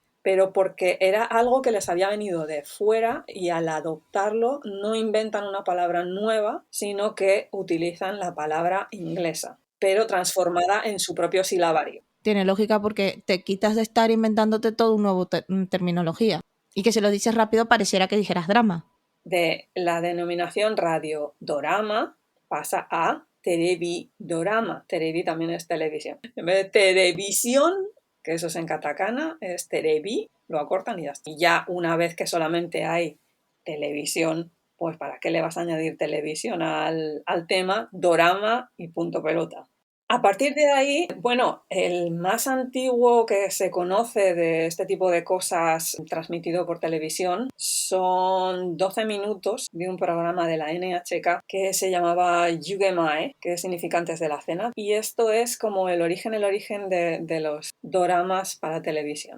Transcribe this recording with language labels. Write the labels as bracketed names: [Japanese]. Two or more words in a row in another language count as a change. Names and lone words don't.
[Spanish] Pero porque era algo que les había venido de fuera y al adoptarlo no inventan una palabra nueva, sino que utilizan la palabra inglesa, pero transformada en su propio silabario. Tiene lógica porque te quitas de estar inventándote todo un nuevo terminología. Y que si lo dices rápido pareciera que dijeras drama. De la denominación radio-dorama pasa a terebi-dorama. Terebi también es televisión. En vez de televisión, que eso es en katakana, es terebi, lo acortan y ya está. Y ya una vez que solamente hay televisión, pues ¿para qué le vas a añadir televisión al tema? Dorama y punto pelota. A partir de ahí, bueno, el más antiguo que se conoce de este tipo de cosas transmitido por televisión son 12 minutos de un programa de la NHK que se llamaba Yugemae, que significa antes de la cena, y esto es como el origen de los doramas para televisión.